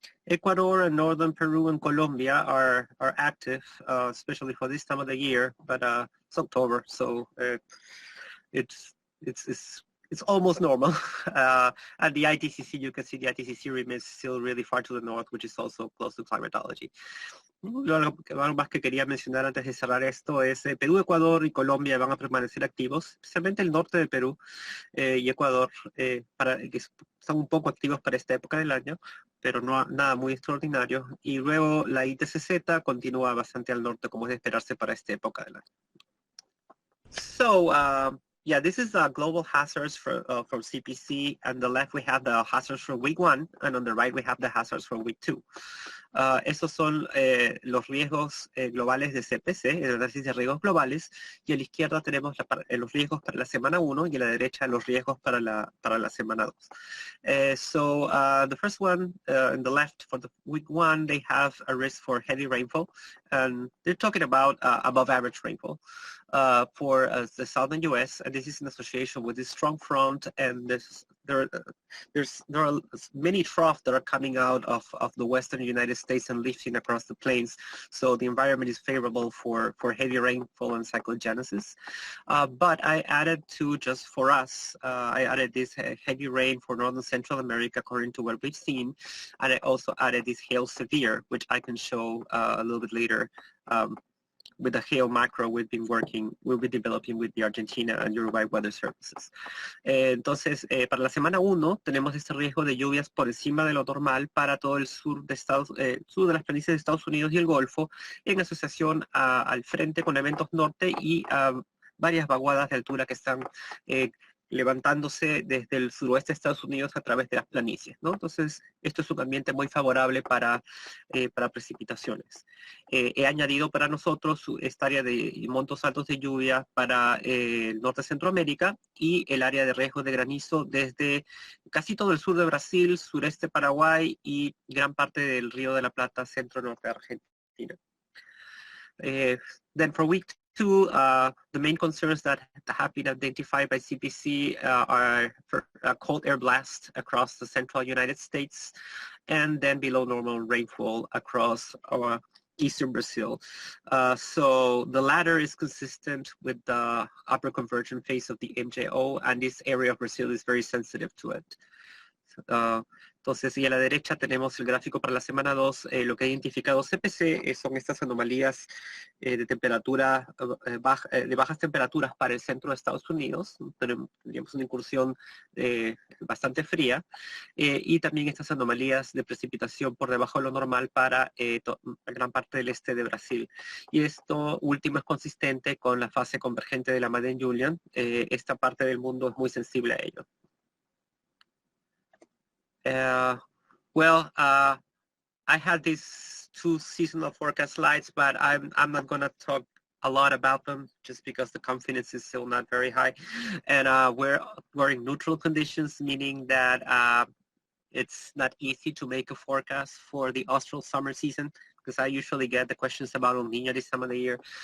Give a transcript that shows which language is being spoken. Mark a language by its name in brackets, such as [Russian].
[English] Ecuador and northern Peru and Colombia are active, especially for this time of the year, but it's October, so it's almost normal. At the ITCC, you can see the ITCC remains still really far to the north, which is also close to climatology. [Spanish] Algo más que quería mencionar antes de cerrar esto es Perú, Ecuador y Colombia van a permanecer activos, especialmente el norte de Perú y Ecuador, que están un poco activos para esta época del año, pero no nada muy extraordinario. Y luego la ITCZ continúa bastante al norte, como es de esperarse para esta época del año. [English] So, yeah, this is global hazards from CPC. On the left, we have the hazards from week 1, and on the right, we have the hazards from week 2. [Spanish] Estos son los riesgos globales de CPC, el análisis de riesgos globales, y a la izquierda tenemos los riesgos para la semana 1 y a la derecha los riesgos para la semana 2. [English] So the first one, in the left, for the week 1, they have a risk for heavy rainfall, and they're talking about above average rainfall for the southern U.S., and this is in association with this strong front, and there are many troughs that are coming out of the western United States and lifting across the plains. So the environment is favorable for heavy rainfall and cyclogenesis. But I added just for us, I added this heavy rain for northern Central America according to what we've seen. And I also added this hail severe, which I can show a little bit later. With the hail macro we'll be developing with the Argentina and Uruguay weather services. [Spanish] Entonces, para la semana 1 tenemos este riesgo de lluvias por encima de lo normal para todo el sur de las planicies de Estados Unidos y el Golfo, en asociación al frente con eventos norte y varias vaguadas de altura que están levantándose desde el suroeste de Estados Unidos a través de las planicies, ¿no? Entonces, esto es un ambiente muy favorable para precipitaciones. He añadido para nosotros esta área de montos altos de lluvia para el norte de Centroamérica y el área de riesgo de granizo desde casi todo el sur de Brasil, sureste de Paraguay y gran parte del Río de la Plata, centro-norte de Argentina. [English] Then for week 2, the main concerns that have been identified by CPC are for cold air blast across the central United States, and then below normal rainfall across eastern Brazil. So the latter is consistent with the upper convergence phase of the MJO, and this area of Brazil is very sensitive to it. [Spanish] Entonces, y a la derecha tenemos el gráfico para la semana 2, lo que ha identificado CPC son estas anomalías de temperatura, de bajas temperaturas para el centro de Estados Unidos. Tendríamos una incursión bastante fría, y también estas anomalías de precipitación por debajo de lo normal para gran parte del este de Brasil. Y esto último es consistente con la fase convergente de la Madden-Julian. Esta parte del mundo es muy sensible a ello. [English] I had these 2 seasonal forecast slides, but I'm not going to talk a lot about them just because the confidence is still not very high. And we're in neutral conditions, meaning that it's not easy to make a forecast for the austral summer season, because I usually get the questions about El Niño this time of the year.